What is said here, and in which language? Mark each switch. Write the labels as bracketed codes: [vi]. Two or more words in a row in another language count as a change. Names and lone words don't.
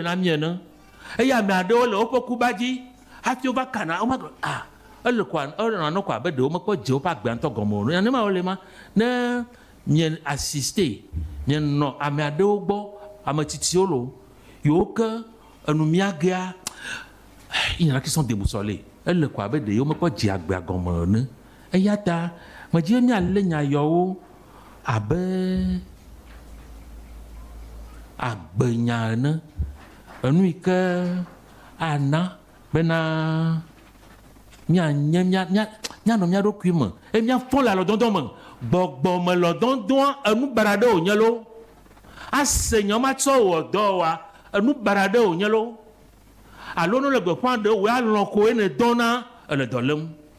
[ee] na mi ene eye ame aɖewo le woƒe kuba dzi hafi wova kana womagblɔ ele nanɔ ko abe ɖewo mekpɔ dze woƒe agbea ŋutɔ gɔme o nenema wole ma ne mie asiste mienɔ ame aɖewo gbɔ ame tsitsiwo lo yiwo ke enu miagea [fr] il y en a qui sont déboussolés [ee] ele ko abe ɖe yewo mekpɔ dze agbea gɔme ene eya ta medzi be mialé nya yawo abe agbenya ene enu yi ke ana bena mianye mianɔ mia ɖokui me eye miafɔ le alɔdɔdɔ me gbɔgbɔ me lɔdɔdɔa enu bara ɖe wònye lo ase nye matsɔ wɔ dɔ wa enu bara ɖe wònye lo alo ne le gbeƒã ɖe wòe alɔ ko ene dɔna ele dɔ lém